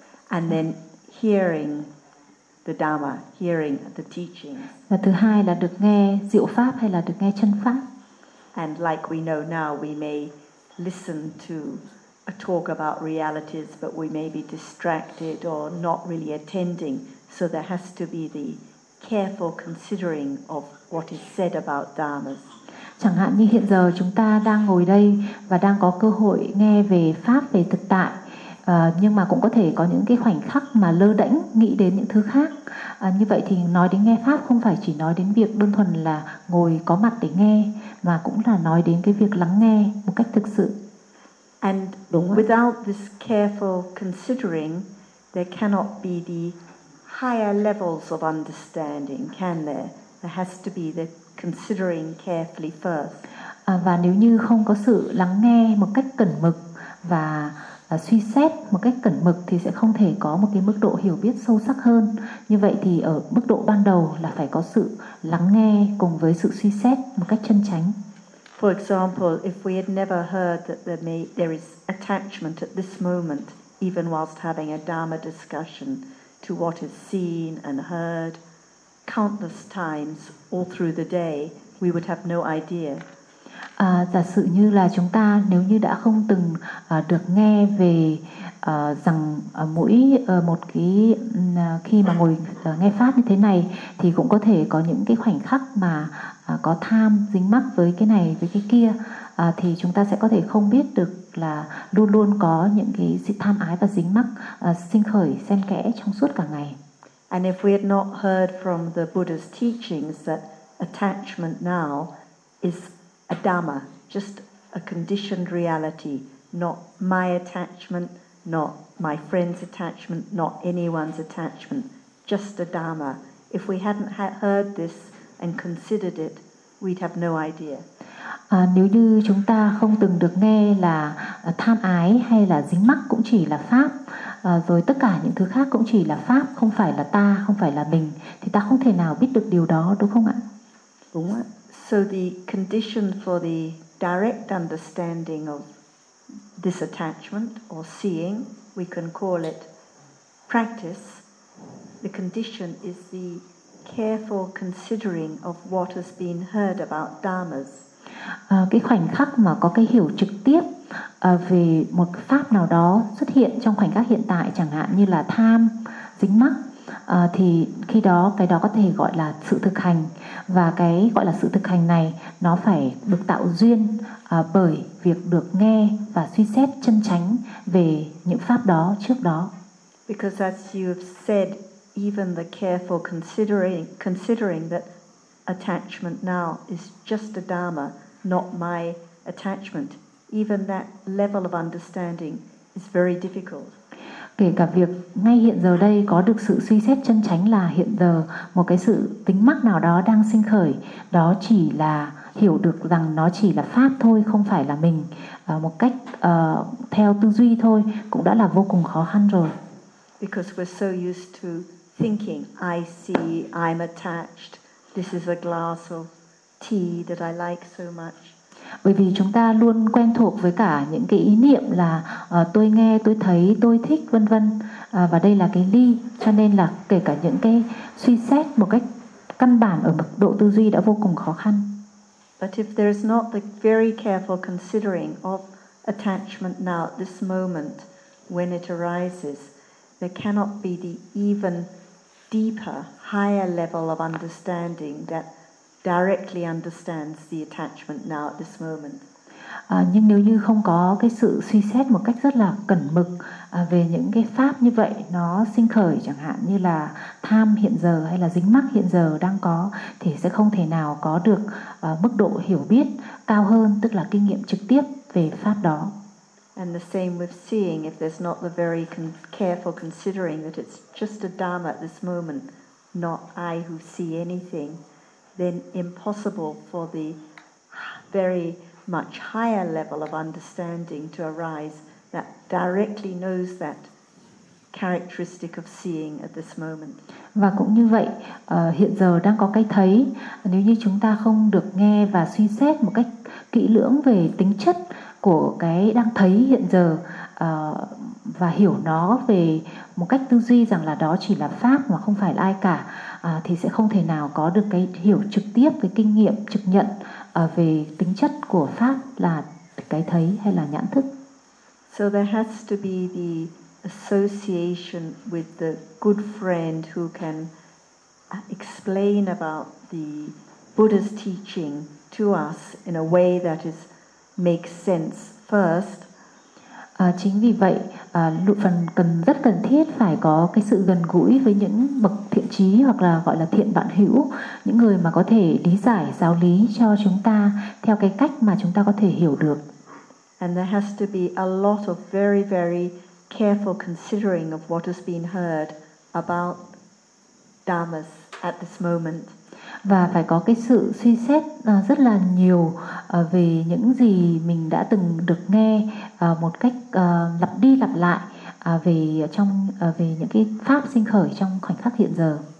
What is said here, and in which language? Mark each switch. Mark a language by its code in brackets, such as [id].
[en] And then hearing the Dhamma, hearing the teachings. [vi] Và thứ hai là được nghe diệu pháp hay là được nghe chân pháp. [en] And like we know now, we may listen to a talk about realities, but we may be distracted or not really attending. So there has to be the careful considering of what is said about dharmas. [vi] Chẳng hạn như hiện giờ chúng ta đang ngồi đây và đang có cơ hội nghe về pháp, về thực tại, nhưng mà cũng có thể có những cái khoảnh khắc mà lơ đễnh nghĩ đến những thứ khác. Như vậy thì nói đến nghe pháp không phải chỉ nói đến việc đơn thuần là ngồi có mặt để nghe, mà cũng là nói đến cái việc lắng nghe một cách thực sự. And đúng không? [en] Without this careful considering, there cannot be the higher levels of understanding, can there? There has to be the considering carefully first. [vi] Và nếu như không có sự lắng nghe một cách cẩn mực và suy xét một cách cẩn mực thì sẽ không thể có một cái mức độ hiểu biết sâu sắc hơn. Như vậy thì ở mức độ ban đầu là phải có sự lắng nghe cùng với sự suy xét một cách chân chánh. [en] For example, if we had never heard that there is attachment at this moment, even whilst having a Dharma discussion, to what is seen and heard countless times all through the day, we would have no idea. [vi] Giả sử như là chúng ta nếu như đã không từng được nghe về rằng mỗi một cái khi mà ngồi nghe pháp như thế này thì cũng có thể có những cái khoảnh khắc mà có tham dính mắc với cái này với cái kia, thì chúng ta sẽ có thể không biết được là luôn luôn có những cái sự tham ái và dính mắc sinh khởi xen kẽ trong suốt cả ngày. [en] And if we had not heard from the Buddha's teachings that attachment now is a dhamma, just a conditioned reality, not my attachment, not my friend's attachment, not anyone's attachment, just a dhamma. If we hadn't heard this and considered it, we'd have no idea. [vi] Nếu như chúng ta không từng được nghe là tham ái hay là dính mắc cũng chỉ là pháp, rồi tất cả những thứ khác cũng chỉ là pháp, không phải là ta, không phải là mình, thì ta không thể nào biết được điều đó, đúng không ạ? Đúng ạ. [en] So the condition for the direct understanding of this attachment or seeing, we can call it practice. The condition is the careful considering of what has been heard about dharmas. [vi] Cái khoảnh khắc mà có cái hiểu trực tiếp về một pháp nào đó xuất hiện trong khoảnh khắc hiện tại, chẳng hạn như là tham, dính mắc, thì khi đó cái đó có thể gọi là sự thực hành. Và cái gọi là sự thực hành này nó phải được tạo duyên bởi việc được nghe và suy xét chân chánh về những pháp đó trước đó. [en] Because as you've said, even the careful considering that attachment now is just a dharma, not my attachment, even that level of understanding is very difficult. [vi] Kể cả việc ngay hiện giờ đây có được sự suy xét chân chánh là hiện giờ một cái sự tính mắc nào đó đang sinh khởi, đó chỉ là hiểu được rằng nó chỉ là pháp thôi, không phải là mình, một cách theo tư duy thôi cũng đã là vô cùng khó khăn rồi. [en] Because we're so used to thinking, I see, I'm attached, this is a glass of tea that I like so much. [vi] Bởi vì chúng ta luôn quen thuộc với cả những cái ý niệm là tôi nghe, tôi thấy, tôi thích, vân vân. Và đây là cái ly, cho nên là kể cả những cái suy xét một cách căn bản ở mức độ tư duy đã vô cùng khó khăn. [en] But if there is not the very careful considering of attachment now at this moment when it arises, there cannot be the even deeper, higher level of understanding that directly understands the attachment now at this moment. [vi] Nhưng nếu như không có cái sự suy xét một cách rất là cẩn mực về những cái pháp như vậy nó sinh khởi, chẳng hạn như là tham hiện giờ hay là dính mắc hiện giờ đang có, thì sẽ không thể nào có được mức độ hiểu biết cao hơn, tức là kinh nghiệm trực tiếp về pháp đó. [en] And the same with seeing, if there's not the very careful considering that it's just a dharma at this moment, not I who see anything, then impossible for the very much higher level of understanding to arise that directly knows that characteristic of seeing at this moment. [vi] Và cũng như vậy, hiện giờ đang có cái thấy, nếu như chúng ta không được nghe và suy xét một cách kỹ lưỡng về tính chất của cái đang thấy hiện giờ và hiểu nó về một cách tư duy rằng là đó chỉ là pháp mà không phải là ai cả, thì sẽ không thể nào có được cái hiểu trực tiếp với kinh nghiệm trực nhận về tính chất của pháp là cái thấy hay là nhãn thức. [en] So there has to be the association with the good friend who can explain about the Buddha's teaching to us in a way that is make sense first. [vi] Chính vì vậy, lụi phần cần rất cần thiết phải có cái sự gần gũi với những bậc thiện trí hoặc là gọi là thiện bạn hữu, những người mà có thể lý giải giáo lý cho chúng ta theo cái cách mà chúng ta có thể hiểu được. [en] And there has to be a lot of very very careful considering of what has been heard about dharmas at this moment. [vi] Và phải có cái sự suy xét rất là nhiều về những gì mình đã từng được nghe một cách lặp đi lặp lại về những cái pháp sinh khởi trong khoảnh khắc hiện giờ.